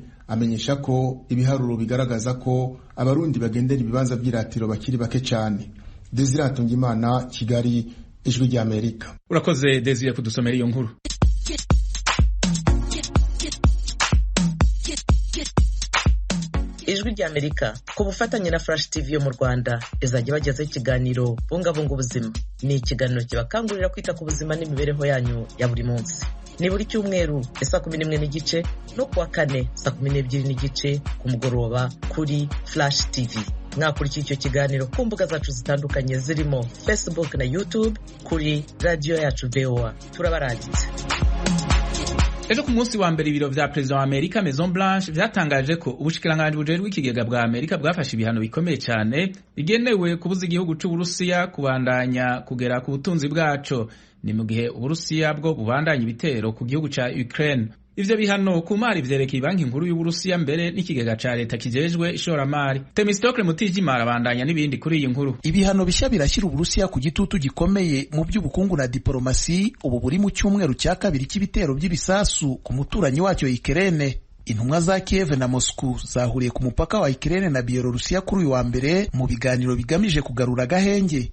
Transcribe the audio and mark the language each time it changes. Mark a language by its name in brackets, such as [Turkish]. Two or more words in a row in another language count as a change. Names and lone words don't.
[Rundi] amenyesha ko ibiharuro bigaragaza ko abarundi bagendera ibibanza by'iratiro bakiri bake cyane. [Kinyarwanda] Desire Hatungimana, Kigali, Ijwi rya Amerika. Urakoze Desire kudusomera iyo nkuru. Ijwi rya Amerika ku bufatanye na Flash TV yo mu Rwanda izajya bagezaho ikiganiro bungabunga ubuzima. Ni ikiganiro kibakangurira kwita ku buzima n'imibereho yanyu ya buri munsi. Ni buri cyumweru saa 11:15 no kuwa kane saa 12:15 ku mugoroba kuri Flash TV. Mwakurikira icyo kiganiro ku mbuga zacu zitandukanye zirimo Facebook na YouTube kuri radio yacu VOA. Turabarangitse. [Rundi] Ejo ku munsi wa mbere ibiro vya President wa Amerika Maison Blanche vyatangaje ko ubushikiranganji bujejwe ikigega bwa Amerika bwafashe ibihano bikomeye cyane bigenewe kubuza igihugu c'u Burusiya kubandanya kugera ku butunzi bwaco. Ni mu gihe Uburusiya bwo bubandanya ibitero ku gihugu ca Ukraine. Ivyo bihano ku mari vyerekeye banki nkuru y'Uburusiya mbere n'ikigega ca leta kijejwe ishoramari. Temistokle Mutijimara abandanya n'ibindi kuri iyi nkuru. [Kinyarwanda] Ibihano bishya birashyira Uburusiya ku gitutu gikomeye mu by'ubukungu na diplomasi ubu buri mu cyumweru cya kabiri cy'ibitero by'ibisasu ku muturanyi wacyo Ukraine. Intumwa za Kiev na Moscow zahuriye ku mupaka wa Ukraine na Bielorusiya kuri uyu wa mbere mu biganiro bigamije kugarura agahenge.